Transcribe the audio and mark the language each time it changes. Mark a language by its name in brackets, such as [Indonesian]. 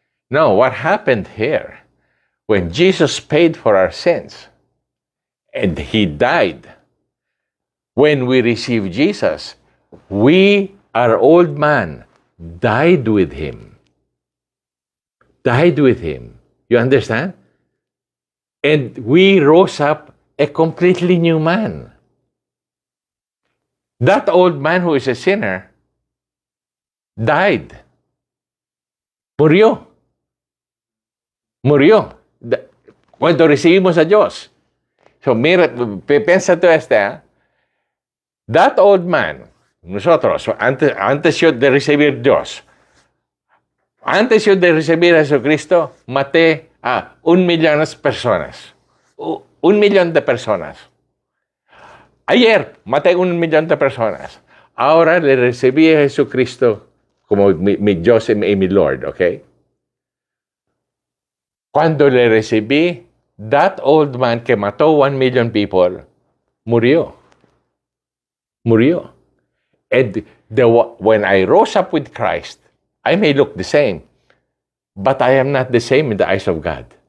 [English] No, what happened here, when Jesus paid for our sins, and He died, when we receive Jesus, our old man, died with Him. Died with Him. You understand? And we rose up a completely new man. That old man who is a sinner died. [Spanish] Murió. Murió. Cuando recibimos a Dios. So, mira, piensa tú [English] That old man, [Spanish] nosotros, antes yo de recibir Dios, antes yo de recibir a Jesucristo, maté a 1,000,000 de personas. 1,000,000 de personas. Ayer maté 1,000,000 de personas. Ahora le recibí a Jesucristo como mi Dios y mi Lord, ¿ok? Cuando le recibí, [English] that old man [Spanish] que mató 1,000,000 [English] people, [Spanish] murió. Murió. [English] And when I rose up with Christ, I may look the same, but I am not the same in the eyes of God.